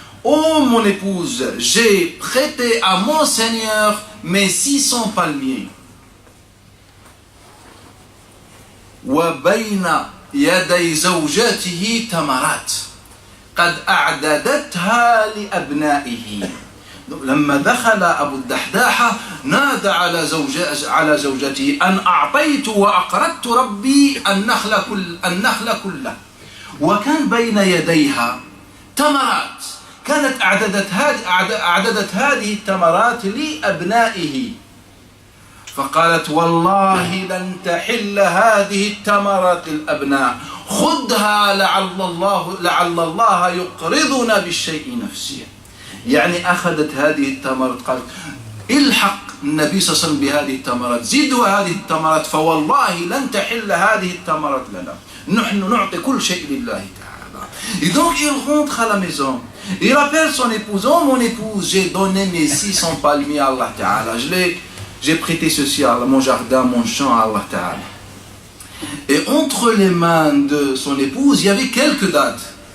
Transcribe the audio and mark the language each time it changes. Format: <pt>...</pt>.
<fr>Oh mon épouse, j'ai prêté à mon Seigneur mes 600 palmiers.</fr> <ar>Wa bayna yaday zawjatihi tamarat قد أعددتها لأبنائه. لما دخل أبو الدحداحة نادى على زوجته أن أعطيت وأقرضت ربي النخل كله. وكان بين يديها تمرات كانت أعددت هذه التمرات لأبنائه. فقالت والله لن تحل هذه التمرات للأبناء خذها لعل الله يقرضنا بالشيء نفسه. يعني أخذت هذه التمرات قالت الحق النبي صلى الله عليه وسلم بهذه التمرات زدوا هذه التمرات فوالله لن تحل هذه التمرات لنا نحن نعطي كل شيء لله تعالى.</ar> <fr>Et donc il rentre à la maison, il appelle son épouse. Oh mon épouse, j'ai donné mes 600 palmiers à Allah Ta'ala, j'ai prêté ceci à mon jardin, mon champ à Allah Ta'ala. Et entre les mains de son épouse, il y avait quelques dattes.</fr>